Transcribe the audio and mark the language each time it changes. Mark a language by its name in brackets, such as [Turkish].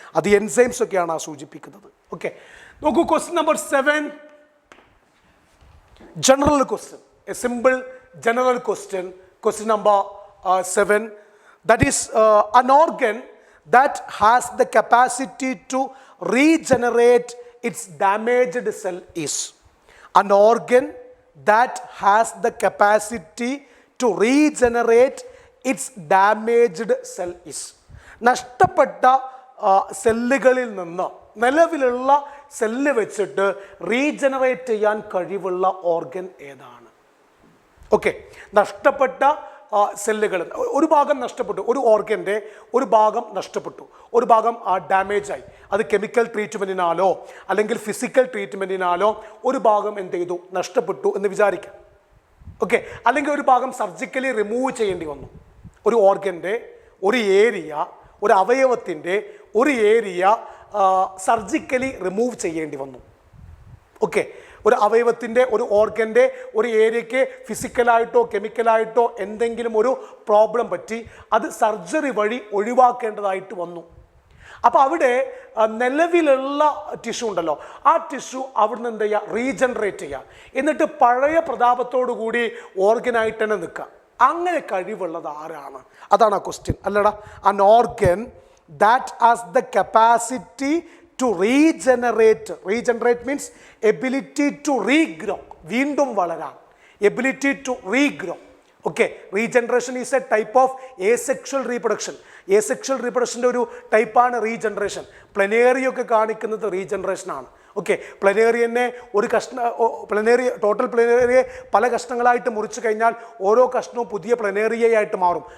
[Malayalam] അത് എൻസൈംസ് ഒക്കെയാണ് സൂചിപ്പിക്കുന്നത്. [English] Okay, നോക്കൂ question number 7, general question, a simple general question number 7, that is an organ that has the capacity to regenerate its damaged cell is. An organ that has the capacity to regenerate its damaged cell is. [Malayalam] നഷ്ടപ്പെട്ട സെല്ലുകളിൽ നിന്ന് നിലവിലുള്ള cell വെച്ചിട്ട് regenerate ചെയ്യാൻ കഴിവുള്ള organ ഏതാണ്? Okay, നഷ്ടപ്പെട്ട സെല്ലുകൾ, ഒരു ഭാഗം നഷ്ടപ്പെട്ടു, ഒരു ഓർഗൻ്റെ ഒരു ഭാഗം നഷ്ടപ്പെട്ടു, ഒരു ഭാഗം ഡാമേജായി, അത് കെമിക്കൽ ട്രീറ്റ്മെൻറ്റിനാലോ അല്ലെങ്കിൽ ഫിസിക്കൽ ട്രീറ്റ്മെൻറ്റിനാലോ ഒരു ഭാഗം എന്ത് ചെയ്തു? നഷ്ടപ്പെട്ടു എന്ന് വിചാരിക്കാം. ഓക്കെ, അല്ലെങ്കിൽ ഒരു ഭാഗം സർജിക്കലി റിമൂവ് ചെയ്യേണ്ടി വന്നു. ഒരു ഓർഗൻ്റെ ഒരു ഏരിയ, ഒരു അവയവത്തിൻ്റെ ഒരു ഏരിയ സർജിക്കലി റിമൂവ് ചെയ്യേണ്ടി വന്നു. ഓക്കെ, ഒരു അവയവത്തിൻ്റെ ഒരു ഓർഗൻ്റെ ഒരു ഏരിയയ്ക്ക് ഫിസിക്കലായിട്ടോ കെമിക്കലായിട്ടോ എന്തെങ്കിലും ഒരു പ്രോബ്ലം പറ്റി അത് സർജറി വഴി ഒഴിവാക്കേണ്ടതായിട്ട് വന്നു. അപ്പോൾ അവിടെ നിലവിലുള്ള ടിഷ്യൂ ഉണ്ടല്ലോ, ആ ടിഷ്യൂ അവിടുന്ന് എന്ത് ചെയ്യുക? റീജനറേറ്റ് ചെയ്യുക, എന്നിട്ട് പഴയ പ്രതാപത്തോടു കൂടി ഓർഗനായിട്ട് തന്നെ നിൽക്കുക. അങ്ങനെ കഴിവുള്ളത് ആരാണ്? അതാണ് ആ ക്വസ്റ്റ്യൻ അല്ലടാ. [English] an organ that has the capacity to regenerate means ability to regrow, [Malayalam] വീണ്ടും വളരാൻ, [English] ability to regrow. Okay, regeneration is a type of asexual reproduction. [Malayalam] asexual reproduction ഒരു ടൈപ്പാണ് റീജനറേഷൻ. പ്ലനേറി ഒക്കെ കാണിക്കുന്നത് റീജനറേഷൻ ആണ്. ഓക്കെ, പ്ലനേറിയനെ ഒരു ടോട്ടൽ പ്ലനേറിയെ പല കഷ്ണങ്ങളായിട്ട് മുറിച്ച് കഴിഞ്ഞാൽ ഓരോ കഷ്ണവും പുതിയ പ്ലനേറിയയായിട്ട് മാറും.